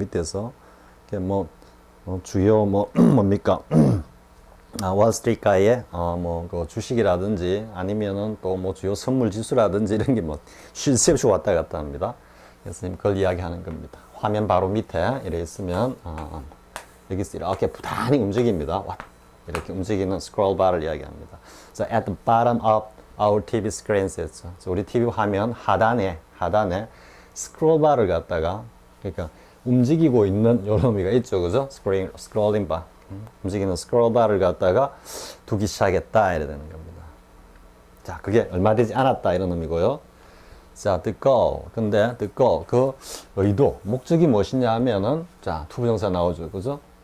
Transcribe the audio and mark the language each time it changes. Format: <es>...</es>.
<ko>밑에서 뭐 주요 뭐 뭡니까 월스트리트가의 뭐 그 주식이라든지 아니면은 또 뭐 주요 선물 지수라든지 이런 게 뭐 쉴 새 없이 왔다 갔다 합니다. 그래서 그걸 이야기하는 겁니다. 화면 바로 밑에 이렇게 있으면 여기서 이렇게 부단히 움직입니다. 이렇게 움직이는 스크롤 바를 이야기합니다.</ko> <en>So at the bottom of our TV screens</en> <ko>했죠. 우리 TV 화면 하단에 스크롤 바를 갖다가 그러니까 움직이고 있는 이런 의미가 있죠, 그죠? 스크롤링 바, 움직이는 스크롤 바를 갖다가 두기 시작했다 이래 되는 겁니다. 자, 그게 얼마 되지 않았다 이런 의미고요. 자, 듣고 그 의도, 목적이 무엇이냐 하면은 자, 투부정사 나오죠, 그죠?</ko>